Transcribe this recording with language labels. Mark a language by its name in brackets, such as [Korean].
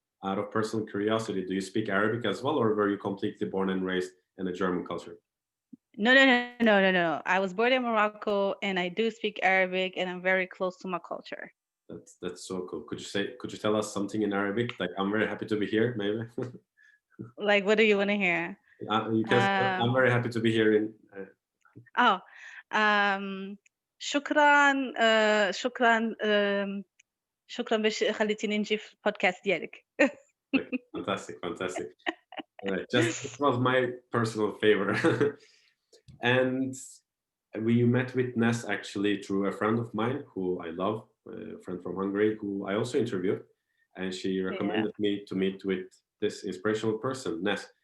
[English] out of personal curiosity, do you speak Arabic as well, or were you completely born and raised in a German culture? No, no, no, no, no, no. I was born in Morocco and I do speak Arabic and I'm very close to my culture. That's so cool. Could you tell us something in Arabic? Like, I'm very happy to be here, maybe. Like, what do you want to hear? You can say, I'm Um, very happy to be here in. [Arabic] oh, um, شكرا شكرا شكرا باش خليتيني نجي في البودكاست ديالك. [English] Like, fantastic, fantastic. Just this was my personal favor. And we met with Ness actually through a friend of mine who I love, a friend from Hungary, who I also interviewed. And she Yeah. recommended me to meet with this inspirational person, Ness.